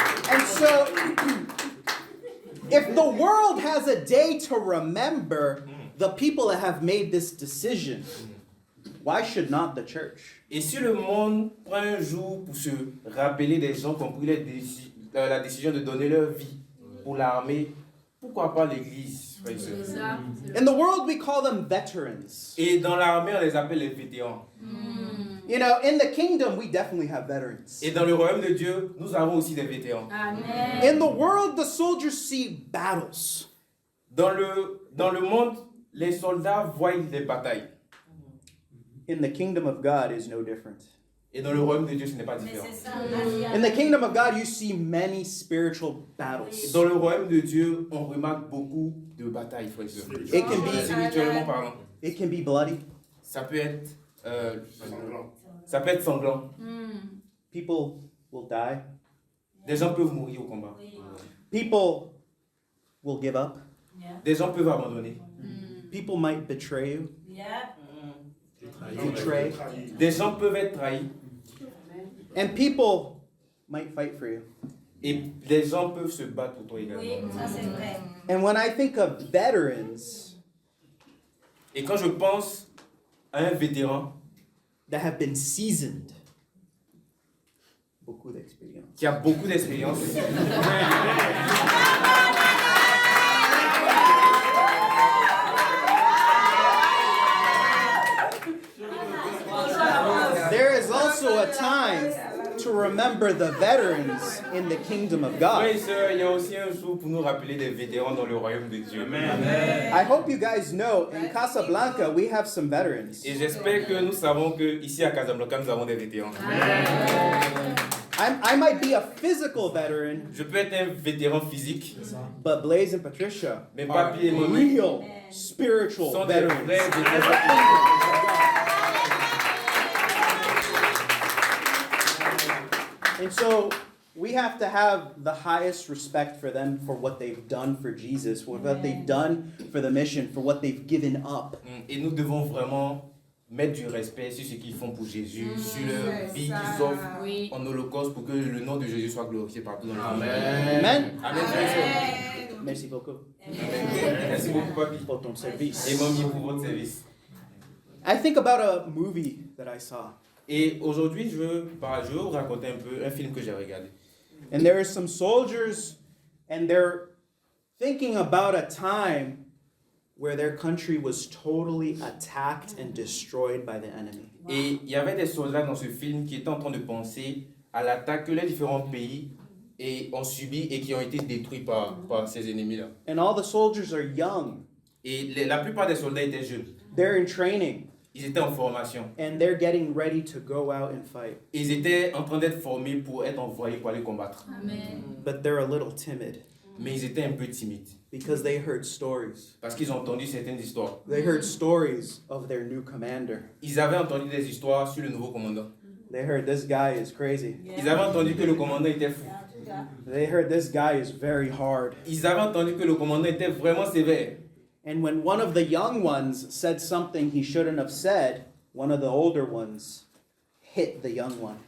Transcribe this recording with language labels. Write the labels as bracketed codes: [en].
[en] And so, if the world has a day to remember the people that have made this decision, why should not the church? [fr] Et si le monde prend un jour pour se rappeler des gens qui ont pris la décision de donner leur vie pour l'armée, pourquoi pas l'Église, frères et sœurs? [en] In the world, we call them veterans. [fr] Et dans l'armée, on les appelle les vétérans. [en] You know, in the kingdom, we definitely have veterans. [fr] Et dans le royaume de Dieu, nous avons aussi des vétérans. [en] In the world, the soldiers see battles. [fr] Dans le monde, les soldats voient les batailles. [en] In the kingdom of God is no different. [fr] Et dans le royaume de Dieu, ce n'est pas différent. [en] In the kingdom of God, you see many spiritual [fr] Et [en] battles. [fr] dans le royaume de Dieu, on remarque beaucoup de batailles, frères et sœurs. [en] It can be, [fr] Spirituellement parlant. [en] it can be bloody. [fr] Ça peut être, Sanglant. ça peut être sanglant. [en] People will die. [fr] Des gens peuvent mourir au combat. [en] People will give up. [fr] Des gens peuvent abandonner. [en] People might betray you. Betray. [fr] Des gens peuvent être trahis. [en] And people might fight for you. [fr] Et des gens peuvent se battre pour toi également. [en] And when I think of veterans [fr] Et quand je pense à un vétéran [en] that have been seasoned, [fr] beaucoup d'expérience. qui a beaucoup d'expérience, [en] There is also a time to remember the veterans in the kingdom of [fr] frères et [en] God. [fr] sœurs, il y a aussi un jour pour nous rappeler des vétérans dans le royaume de Dieu. [en] I hope you guys know in Casablanca we have some veterans. [fr] Et j'espère que nous savons que ici à Casablanca, nous avons des vétérans. [en] I might be a physical veteran, [fr] Je peux être un vétéran physique, [en] but Blaze and Patricia [fr] mais [en] are [fr] Papi et Mommy [en] real spiritual [fr] sont des [en] veterans. [fr] vrais vétérans. [en] And so we have to have the highest respect for them for what they've done for Jesus, for what they've done for the mission, for what they've given up. [fr] Et nous devons vraiment mettre du respect sur ce qu'ils font pour Jésus, sur leur vie qu'ils offrent en holocauste pour que le nom de Jésus soit glorifié partout dans le monde. [en] Amen. [fr] Amen, frères et sœurs. Merci beaucoup Merci beaucoup, Papi. [en] pour ton service. [fr] Et Mommy pour votre service. [en] I think about a movie that I saw. [fr] Et aujourd'hui, je veux vous raconter un peu un film que j'ai regardé. [en] And there are some soldiers, and they're thinking about a time where their country was totally attacked and destroyed by the enemy. [fr] Et il y avait des soldats dans ce film qui étaient en train de penser à l'attaque que les différents pays ont subi et qui ont été détruits par ces ennemis-là. [en] And all the soldiers are young. [fr] Et la plupart des soldats étaient jeunes. [en] They're in training, [fr] Ils étaient en formation. [en] and they're getting ready to go out and fight. [fr] Ils étaient en train d'être formés pour être envoyés pour aller combattre. [en] But they're a little timid [fr] Mais ils étaient un peu timides. [en] because they heard stories. [fr] Parce qu'ils ont entendu certaines histoires. [en] They heard stories of their new commander. [fr] Ils avaient entendu des histoires sur le nouveau commandant. [en] They heard this guy is crazy. [fr] Ils avaient entendu que le commandant était fou. [en] They heard this guy is very hard. [fr] Ils avaient entendu que le commandant était vraiment sévère. [en] And when one of the young ones said something he shouldn't have said, one of the older ones hit the young one.